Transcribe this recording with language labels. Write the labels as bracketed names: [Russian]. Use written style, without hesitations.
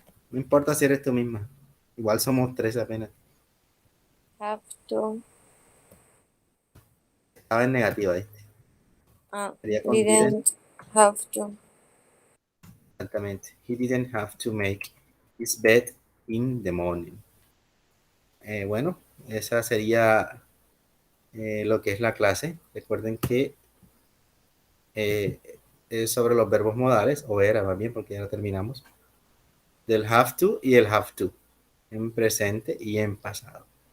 [Spanish] No importa si eres tú misma. Igual somos 3 apenas. [English] Have to. [Spanish] Estaba en negativa, ¿viste? Sería con [English] Didn't have to. [Spanish] Exactamente. [English] He didn't have to make his bed in the morning. [Spanish] Bueno, esa sería lo que es la clase. Recuerden que es sobre los verbos modales, o era más bien, porque ya lo terminamos, del have to y el have to, en presente y en pasado.